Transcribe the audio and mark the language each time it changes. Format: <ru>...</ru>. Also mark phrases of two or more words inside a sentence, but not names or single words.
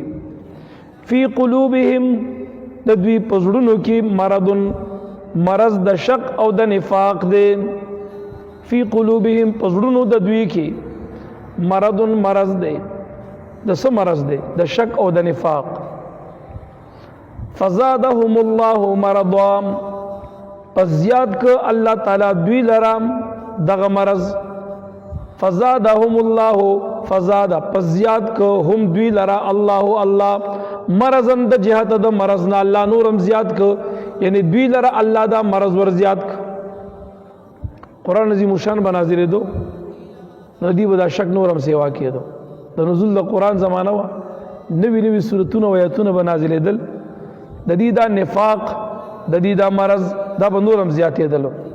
<ar>فی قلوبهم</ar> <ps>د دوی پزړونو کې مرض د شک او د نفاق دی.</ps> <ar>فی قلوبهم</ar> <ps>پزړونو د دوی کې مرض دی د څه مرض دی د شک او د نفاق.</ps> <ar>فزادهم الله مرضا</ar> <ps>پس زیاد که الله تعالی دوی لرام دغه مرض.</ps> <ar>فزادهم الله فزاد</ar> <ps>پس زیاد که هم دوی لرا الله مرضن د جهت د مرض نه الله نورم زیاد که یعنی دوی لرا الله دا مرض ور زیاد که. قرآن عظیم شان بنازل دو ندی بدا شک نورم سیوا کېدو د نزول د قرآن زمانه وا نوی سورتونه و آیاتونه بنازل دل د دې دا نفاق د دې دا مرض دا به نورم زیاتې دلو.</ps>